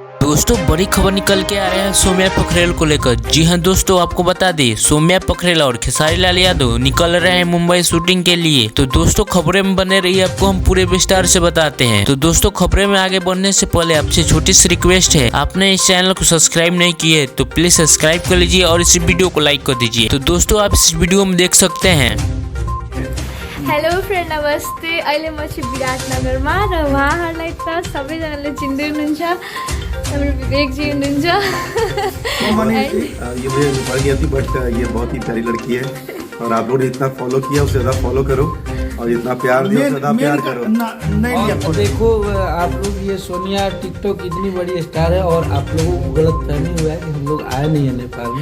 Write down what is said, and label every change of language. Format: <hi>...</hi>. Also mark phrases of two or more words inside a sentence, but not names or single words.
<hi>दोस्तों बड़ी खबर निकल के आ रहे हैं सौम्या पोखरेल को लेकर। जी हां दोस्तों, आपको बता दें सौम्या पोखरेल और खेसारी लाल यादव निकल रहे हैं मुंबई शूटिंग के लिए। तो दोस्तों खबरें में बने रहिए, आपको हम पूरे विस्तार से बताते हैं। तो दोस्तों खबरें में आगे बढ़ने से पहले आपसे छोटी सी रिक्वेस्ट है, आपने इस चैनल को सब्सक्राइब नहीं किए तो प्लीज सब्सक्राइब कर लीजिए और इस वीडियो को लाइक कर दीजिए। तो दोस्तों आप इस वीडियो में देख सकते हैं।</hi> <en>hello friend, नमस्ते।</en> <ne>अहिले म चाहिँ विराटनगरमा र उहाँहरूलाई त सबैजनाले चिन्दै हुनुहुन्छ। हाम्रो विवेकजी हुनुहुन्छ।</ne> <hi>ये मुझे पड़ गया थी, बट ये बहुत ही प्यारी लड़की है और आप लोगों ने इतना फॉलो किया, उससे ज़्यादा फॉलो करो और इतना प्यार दिया, ज़्यादा प्यार करो। और देखो आप लोग, ये सोनिया टिकटॉक इतनी बड़ी स्टार है और आप लोगों को गलत फहमी हुआ है कि हम लोग आए नहीं है नेपाल में।</hi>